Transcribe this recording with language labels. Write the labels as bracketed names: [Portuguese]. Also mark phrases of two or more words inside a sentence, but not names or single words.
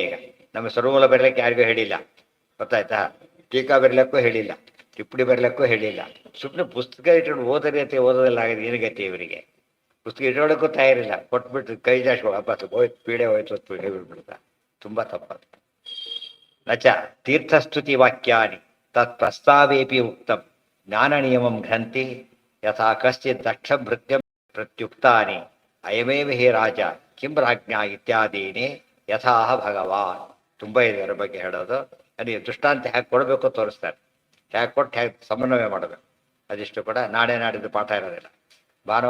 [Kannada] ಈಗ ನಮ್ಮ ಸರ್ವಮೂಲ ಬರಲಿಕ್ಕೆ ಯಾರಿಗೂ ಹೇಳಿಲ್ಲ, ಗೊತ್ತಾಯ್ತಾ? ಟೀಕಾ ಬರಲಿಕ್ಕೂ ಹೇಳಿಲ್ಲ, ಟಿಪ್ಪಣಿ ಬರಲಿಕ್ಕೂ ಹೇಳಿಲ್ಲ. ಸುಮ್ಮನೆ ಪುಸ್ತಕ ಇಟ್ಕೊಂಡು ಓದೋದೆಲ್ಲ ಆಗಿದೆ. ಏನುಗತಿ ಇವರಿಗೆ? ಪುಸ್ತಕ ಇಟ್ಕೊಳ್ಳೋಕ್ಕೂ ತಯಾರಿಲ್ಲ. ಕೊಟ್ಬಿಟ್ಟು ಕೈ ಜಾಸ್ತಿ ಹಬ್ಬತ್ತು ಹೋಯ್ತು, ಪೀಡೆ ಹೋಯ್ತು, ಪೀಡೆ ಬಿಡ್ಬಿಡ್ತಾ. ತುಂಬ ತಪ್ಪದು. [Sanskrit] ನಚ ತೀರ್ಥಸ್ತುತಿ ವಾಕ್ಯಾನಿ ತತ್ ಪ್ರಸ್ತಾವೇಪಿ ಉಕ್ತಂ ಜ್ಞಾನ ನಿಯಮಂ ಗ್ರಂಥಿ ಯಥಾ ಕಶ್ಚಿತ್ ದಕ್ಷ ಭೃತ್ಯಂ ಪ್ರತ್ಯುಕ್ತಾನಿ ಅಯಮೇವ ಹೇ ರಾಜ ಕಿಂ ರಾಜ್ಞಾ ಇತ್ಯಾದೀನಿ ಯಥಾಹ ಭಗವಾನ್. [Kannada] ತುಂಬ ಇದೆ ಅದರ ಬಗ್ಗೆ ಹೇಳೋದು. ನನಗೆ ದೃಷ್ಟಾಂತ ಹೇಗೆ ಕೊಡಬೇಕು ತೋರಿಸ್ತಾರೆ. ಹೇಗೆ ಕೊಟ್ಟು ಹೇಗೆ ಸಮನ್ವಯ ಮಾಡಬೇಕು, ಅದಿಷ್ಟು ಕೂಡ ನಾಳೆ ನಾಡಿದ್ದು ಪಾಠ ಇರೋದಿಲ್ಲ.